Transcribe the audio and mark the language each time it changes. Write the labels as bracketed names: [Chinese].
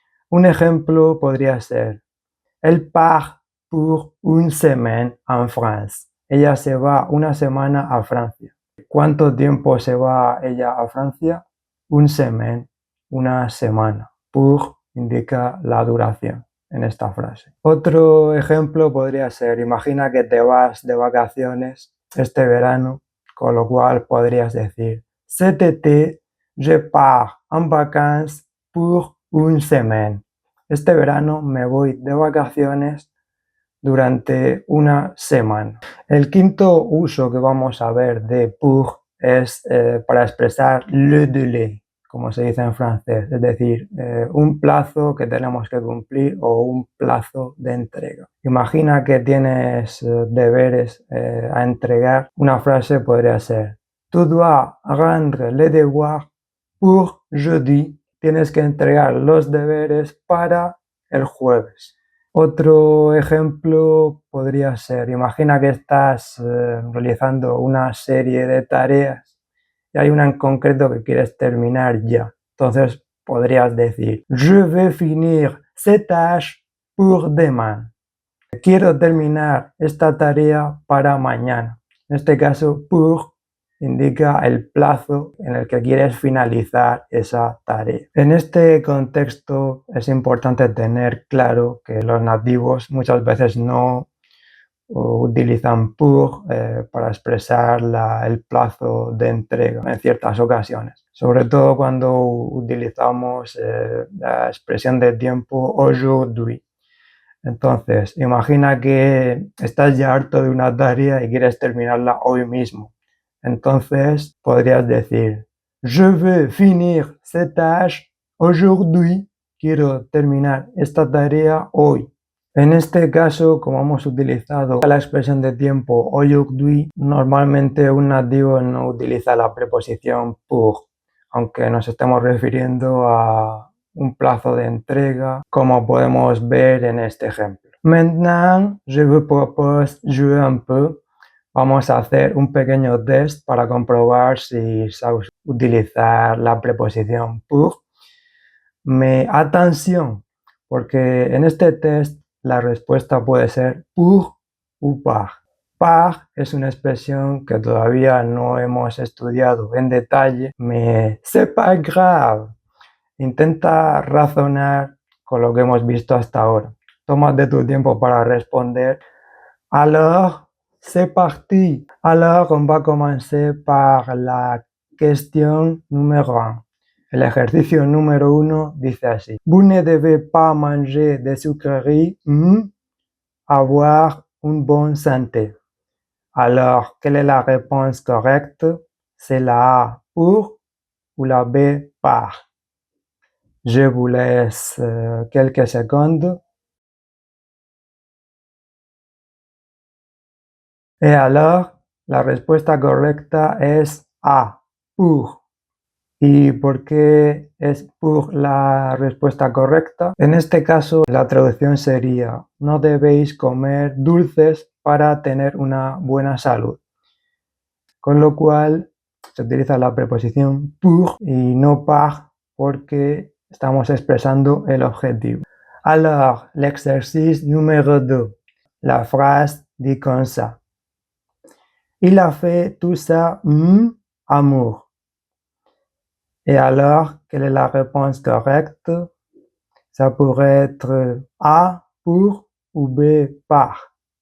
[Spanish] Un ejemplo podría ser: [French] Elle part pour une semaine en France. [Spanish] Ella se va una semana a Francia. ¿Cuánto tiempo se va ella a Francia? [French] Une semaine, [Spanish] una semana. Pour indica la duración en esta frase. Otro ejemplo podría ser: imagina que te vas de vacaciones este verano, con lo cual podrías decir: [French] Cet été, je pars en vacances pour une semaine. [Spanish] Este verano me voy de vacaciones durante una semana. El quinto uso que vamos a ver de pour es para expresar le délai, como se dice en francés, es decir, un plazo que tenemos que cumplir o un plazo de entrega. Imagina que tienes deberes a entregar. Una frase podría ser: [French] Tu dois rendre les devoirs pour jeudi. [Spanish] Tienes que entregar los deberes para el jueves. Otro ejemplo podría ser, imagina que estás realizando una serie de tareas y hay una en concreto que quieres terminar ya. Entonces podrías decir, [French] je vais finir cette tâche pour demain. [Spanish] Quiero terminar esta tarea para mañana. En este caso, pour indica el plazo en el que quieres finalizar esa tarea. En este contexto es importante tener claro que los nativos muchas veces no utilizan pour para expresar el plazo de entrega en ciertas ocasiones. Sobre todo cuando utilizamos la expresión de tiempo aujourd'hui. Entonces, imagina que estás ya harto de una tarea y quieres terminarla hoy mismo. Entonces, podrías decir, [French] je vais finir cette tâche aujourd'hui. [Spanish] Quiero terminar esta tarea hoy. En este caso, como hemos utilizado la expresión de tiempo aujourd'hui, normalmente un nativo no utiliza la preposición pour, aunque nos estemos refiriendo a un plazo de entrega, como podemos ver en este ejemplo. [French] Maintenant, je vous propose jouer un peu. [Spanish] Vamos a hacer un pequeño test para comprobar si sabes utilizar la preposición pour. [French] Mais attention, [Spanish] porque en este test la respuesta puede ser pour ou par. Par es una expresión que todavía no hemos estudiado en detalle, [French] mais c'est pas grave. [Spanish] Intenta razonar con lo que hemos visto hasta ahora. Tómate tu tiempo para responder. [French] Alors, c'est parti. Alors, on va commencer par la question numéro 1. [Spanish] El ejercicio número 1 dice así. [French] Vous ne devez pas manger des sucreries, avoir une bonne santé. Alors, quelle est la réponse correcte? C'est la A, pour, ou la B, par. Je vous laisse quelques secondes. Et alors, [Spanish] la respuesta correcta es A, pour. ¿Y por qué es pour la respuesta correcta? En este caso, la traducción sería, no debéis comer dulces para tener una buena salud. Con lo cual, se utiliza la preposición pour y no par porque estamos expresando el objetivo. [French] Alors, l'exercice numéro 2. La phrase dit comme ça. Il a fait tout ça, amour. Et alors, quelle est la réponse correcte? Ça pourrait être A, pour ou B, par.